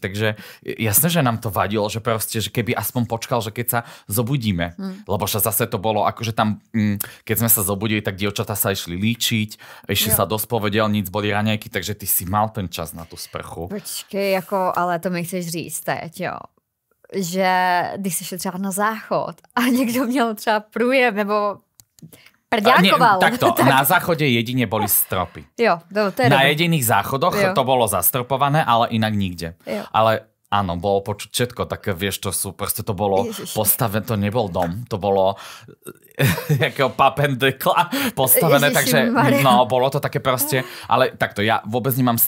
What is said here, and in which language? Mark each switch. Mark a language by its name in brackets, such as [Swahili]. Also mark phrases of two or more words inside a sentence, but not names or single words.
[Slovak] Takže jasné, že nám to vadilo, že proste, že keby aspoň počkal, že keď sa zobudíme. Lebo zase to bolo, akože tam, keď sme sa zobudili, tak dievčatá sa išli líčiť, išli sa do spovedelníc, boli raňajky, takže ty si mal ten čas na tú sprchu. [Czech] Počkej, ale to mi chceš říct teď, jo. Že když jsi šel třeba na záchod a někdo měl třeba průjem, nebo prďákoval. [Slovak] Takto, na záchode jedine boli stropy. [Czech] Jo, to je [Slovak] na jediných záchodoch to bolo zastropované, ale inak nikde. [Czech] Jo. [Slovak] Ale áno, bolo počuť všetko, také vieš, to sú, proste to bolo postavené, to nebol dom, to bolo jakého papendekla postavené, takže no, bolo to také proste, ale takto, ja vôbec nemám s